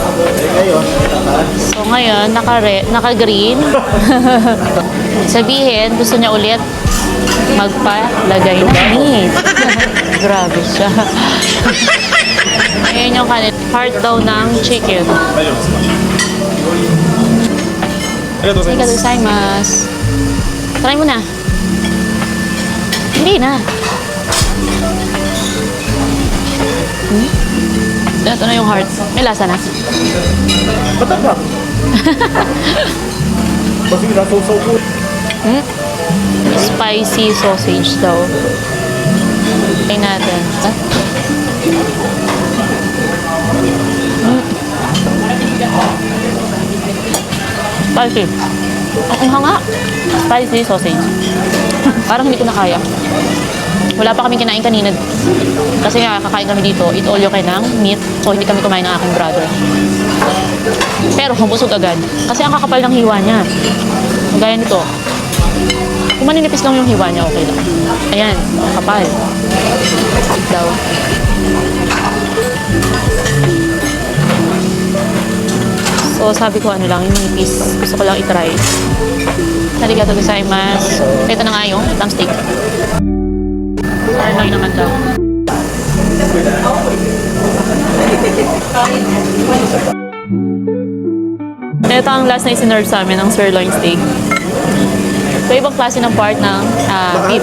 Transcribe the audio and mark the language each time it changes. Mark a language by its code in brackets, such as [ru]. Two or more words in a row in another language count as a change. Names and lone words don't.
[tl] So, ngayon, naka-green. Sabihin, gusto niya ulit. magpalagay ng meat. Grabe siya. Ayan yung kanin. Heart daw ng chicken. [ja] Arigatou gozaimasu. [tl] Try mo na. Hindi na. Ito na yung heart. May lasa na. Matapang. Kasi nasaw-saw ko. Spicy sausage daw. Try natin. Spicy. Ang hanga. Spicy sausage. Parang hindi ko na kaya. Wala pa kami kinain kanina. Kasi nga, kakain kami dito. [en] Eat all you can [tl] ng meat. So, hindi kami kumain ng aking brother. Pero, busog agad. Kasi ang kakapal ng hiwa niya. Gaya nito. Kung maninipis lang yung hiwa niya, okay lang. Ayan, ang kapal. Eat daw. So, sabi ko ano lang, yung manipis. Gusto ko lang itry. [ja] Arigatou gozaimasu. [tl] Ito na nga yung lamb steak. Sirloin naman daw. Ito ang last na isinerve sa amin, ang sirloin steak. So, ibang klase ng part ng beef.